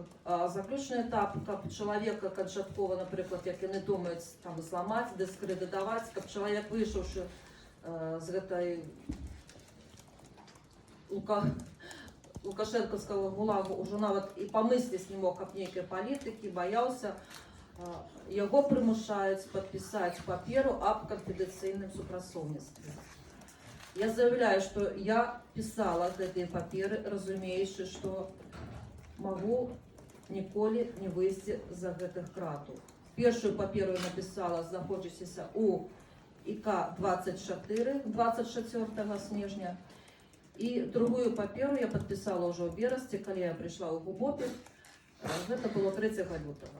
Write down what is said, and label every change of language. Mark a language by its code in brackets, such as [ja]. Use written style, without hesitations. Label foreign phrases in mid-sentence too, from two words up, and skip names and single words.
[be] Заключны этап, каб чалавека канчаткова, напрыклад, як яны думаюць, там зламаць, дыскрэдытаваць, каб чалавек, выйшаўшы з гэтай лукашэнкаўскага гулагу, ўжо нават і памысліць не мог аб нейкай палітыкі, баяўся, яго прымушаюць падпісаць паперу аб канфідэнцыйным супрацоўніцтве. [ru] Я заявляю, что я писала [be] гэтыя паперы, разумеючы, [ru] что могу [be] ніколі не выйсці за гэтых кратаў. Першую паперу я написала, знаходзячыся у ИК-24 24 снежня, і другую паперу я подписала ўжо ў берасці, калі я прыйшла ў ГУБОПе, гэта было 3 лютага.